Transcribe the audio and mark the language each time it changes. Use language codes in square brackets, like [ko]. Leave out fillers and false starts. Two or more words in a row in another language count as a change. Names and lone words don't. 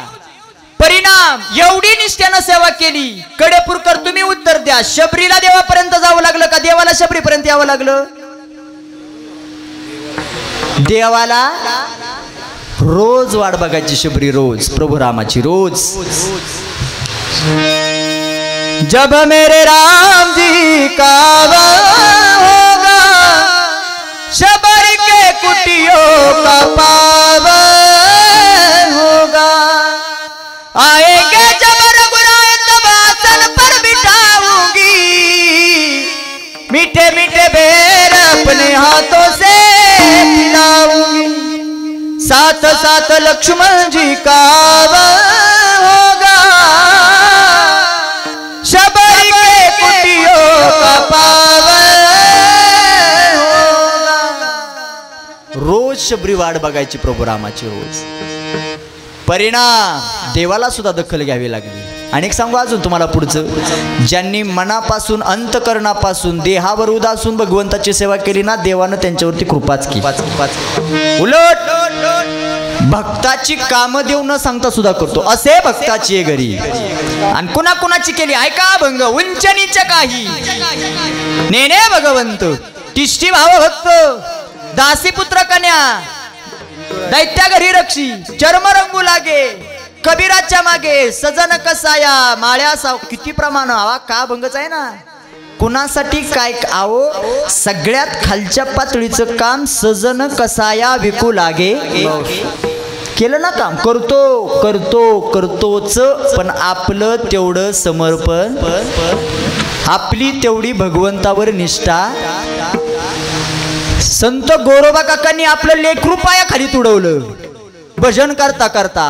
[mr] परिणाम एवढी निष्ठेनं सेवा केली. कडेपूरकर तुम्ही उत्तर द्या, शबरीला देवापर्यंत जावं लागलं का देवाला शबरीपर्यंत यावं लागलं? देवाला रोज वाट बघायची शबरी, रोज प्रभू रामाची रोज. [hi] जब मेरे राम जी का होगा शबरी के कुटियों का पावन होगा. आएंगे जब रघुराय तब आसन पर बिठाऊंगी मीठे मीठे बेर अपने हाथों से खिलाऊंगी. साथ साथ लक्ष्मण जी का होगा शबरी के कुटियों का पावन होगा. [mr] रोज शबरी वाट बघायची प्रभू रामाची रोज. परिणाम देवाला सुद्धा दखल घ्यावी लागली. आणि सांगू अजून तुम्हाला पुढचं, ज्यांनी मनापासून अंतकरणापासून देहावर उदासून भगवंताची सेवा केली ना, देवानं त्यांच्यावरती कृपाच केली. उलट भक्ताची काम देव न सांगता सुद्धा करतो असे भक्ताची घरी. आणि कुणा कुणाची केली ऐका भंग उंच नीच काही नेने भगवंत तिष्ठी भाव भक्त दासी पुत्र कन्या दैत्या घरी रक्षी चर्म रंगू लागे कबीराच्या मागे सजन कसाया माळ्या साव. किती प्रमाण हवा का भंगच आहे ना. कुणासाठी काय आओ सगळ्यात खालच्या पातळीचं काम सजन कसाया विकू लागे केलं ना काम. करतो करतो करतोच पण आपलं तेवढं समर्पण, आपली तेवढी भगवंतावर निष्ठा. संत गोरोबा काकांनी आपलं लेकरू पायाखाली तुडवलं भजन करता करता.